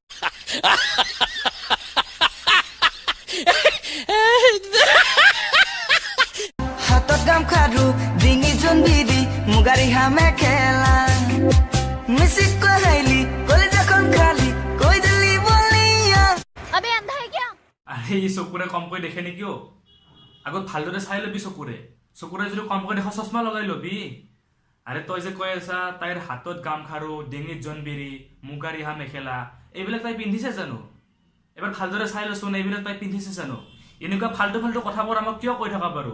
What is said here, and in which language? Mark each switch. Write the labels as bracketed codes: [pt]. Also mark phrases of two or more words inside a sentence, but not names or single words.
[as] হাতত গামখাৰু, ডিঙি জোনবিৰি, মুগাৰী হামে খেলা, মিচিক কহাইলি কলিজাখন খালি কৈ দিলি বলিয়া। [hi] अबे अंधा है क्या? [as] আৰে ই চকুৰে কমকৈ দেখে নেকি? আগত ভালদৰে চাই ল'বি চকুৰে যদি কমকৈ দেখ চশমা লগাই ল'বি। আৰে তই যে কৈ আছা তাইৰ হাতত গামখাৰু, ডিঙিত জোনবিৰি, মুগা ৰিহা মেখেলা, এইবিলাক তাই পিন্ধিছে জানো? এবাৰ ভালদৰে চাই লৈচোন, এইবিলাক তাই পিন্ধিছে জানো? এনেকুৱা ফাল্টু কথাবোৰ আমাক কিয় কৈ থকা বাৰু?